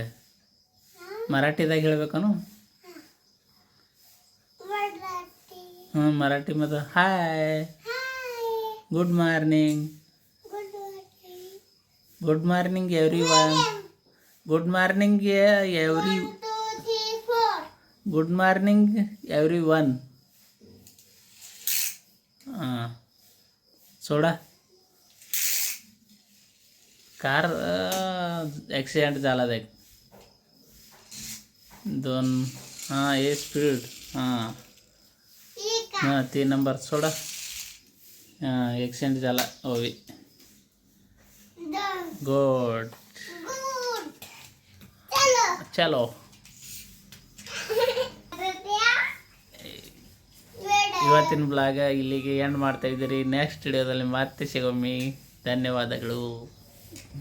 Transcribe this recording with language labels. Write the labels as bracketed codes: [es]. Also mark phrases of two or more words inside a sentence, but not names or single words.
[kn] ಮರಾಠಿದಾಗ ಹೇಳ್ಬೇಕನು? ಮರಾಠಿ ಮತ್ತು [en] hi, good morning. Good morning everyone. Good morning everyone. [mr] सोडा. [en] car accident [mr] झाला एक 2. हां हे स्पीड. हां हां 3 नंबर सोडा. हां एक्सचेंज झाला. ओवी गुड. [kn] चलो ಇವತ್ತಿನ ಬ್ಲಾಗ ಇಲ್ಲಿಗೆ ಎಂಡ್ ಮಾಡ್ತಾ ಇದ್ದೀರಿ. ನೆಕ್ಸ್ಟ್ ವಿಡಿಯೋದಲ್ಲಿ ಮತ್ತೆ ಸಿಗೊಮ್ಮೆ. ಧನ್ಯವಾದಗಳು.